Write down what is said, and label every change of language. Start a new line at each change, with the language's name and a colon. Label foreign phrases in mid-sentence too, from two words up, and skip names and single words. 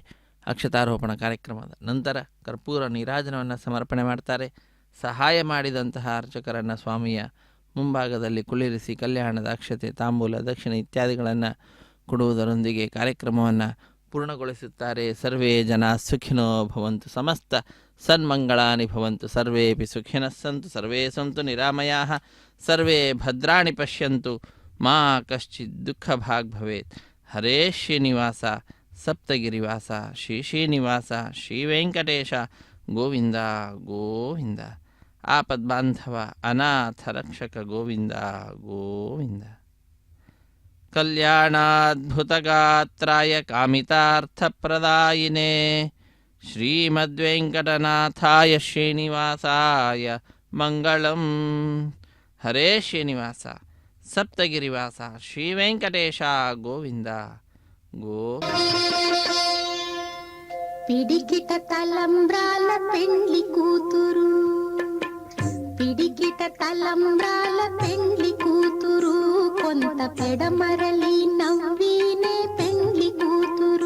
Kannada: ಅಕ್ಷತಾರೋಪಣ ಕಾರ್ಯಕ್ರಮದ ನಂತರ ಕರ್ಪೂರ ನೀರಾಜನವನ್ನು ಸಮರ್ಪಣೆ ಮಾಡ್ತಾರೆ. ಸಹಾಯ ಮಾಡಿದಂತಹ ಅರ್ಚಕರನ್ನು ಸ್ವಾಮಿಯ ಮುಂಭಾಗದಲ್ಲಿ ಕುಳ್ಳಿರಿಸಿ ಕಲ್ಯಾಣದ ಅಕ್ಷತೆ, ತಾಂಬೂಲ, ದಕ್ಷಿಣೆ ಇತ್ಯಾದಿಗಳನ್ನು ಕೊಡುವುದರೊಂದಿಗೆ ಕಾರ್ಯಕ್ರಮವನ್ನು ಪೂರ್ಣಗೊಳಿಸುತ್ತಾರೆ.
Sanskrit: ಸರ್ವೇ ಜನ ಸುಖಿನೋ ಭವಂತು, ಸಮಸ್ತ ಸನ್ಮಂಗಳಾನಿ ಭವಂತು, ಸರ್ವೇಪಿ ಸುಖಿನಃ ಸಂತು, ಸರ್ವೇ ಸಂತು ನಿರಾಮಯಾಃ, ಸರ್ವೇ ಭದ್ರಾಣಿ ಪಶ್ಯಂತು, ಮಾ ಕಶ್ಚಿತ್ ದುಃಖ ಭಾಗ್ ಭವೇತ್. ಹರೇ ಶ್ರೀನಿವಾಸ ಸಪ್ತಗಿರಿವಾಸ ಶ್ರೀ ಶ್ರೀನಿವಾಸ ಶ್ರೀ ವೆಂಕಟೇಶ ಗೋವಿಂದ ಗೋವಿಂದ. ಆಪದ್ಬಾಂಧವ ಅನಾಥ ರಕ್ಷಕ ಗೋವಿಂದ ಗೋವಿಂದ. ಕಲ್ಯಾಣಾದ್ಭುತಗಾತ್ರಾಯ ಕಾಮಿತಾರ್ಥಪ್ರದಾಯಿನೇ ಶ್ರೀಮದ್ವೆಂಕಟನಾಥಾಯ ಶ್ರೀನಿವಾಸಾಯ ಮಂಗಳಂ. ಹರೇ ಶ್ರೀನಿವಾಸ ಸಪ್ತಗಿರಿವಾಸ ಶ್ರೀ ವೆಂಕಟೇಶ ಗೋವಿಂದ
Telugu: పిడికిట తలంబ్రాల పెండ్లి కూతురు, పిడికిట తలంబ్రాల పెండ్లి కూతురు, కొంత పెడమరలి నవ్వినే పెండ్లి కూతురు.